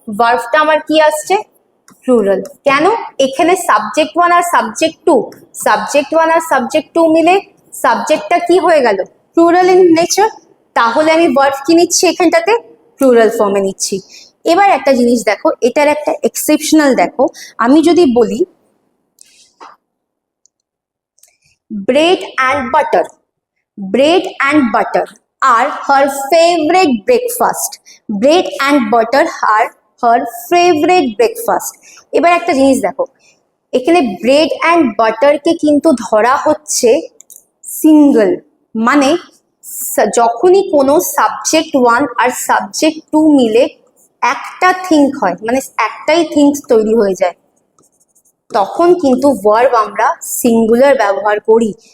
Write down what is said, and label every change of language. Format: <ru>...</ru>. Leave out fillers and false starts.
<bn>ভার্বটা আমার কি আসছে? প্লুরাল। কেন? এখানে সাবজেক্ট 1 আর সাবজেক্ট 2, সাবজেক্ট 1 আর সাবজেক্ট 2 মিলে সাবজেক্টটা কি হয়ে গেল? Plural in nature. তাহলে আমি ভার্ব কি নিচ্ছি এখানটাতে? প্লুরাল ফর্মে নিচ্ছি। এবার একটা জিনিস দেখো, এটার একটা এক্সেপশনাল দেখো। আমি যদি বলি</bn> <en>Bread and butter, bread and butter are her favorite breakfast. Bread and butter are her favorite breakfast.</en> <bn>এবার একটা জিনিস দেখো, এখানে ব্রেড অ্যান্ড বাটারকে কিন্তু ধরা হচ্ছে সিঙ্গল, মানে যখনই কোনো সাবজেক্ট 1 আর সাবজেক্ট 2 মিলে একটা থিঙ্ক হয়, মানে একটাই থিঙ্কস তৈরি হয়ে যায়, তখন কিন্তু ভার্ব আমরা সিঙ্গুলার ব্যবহার করি।</bn>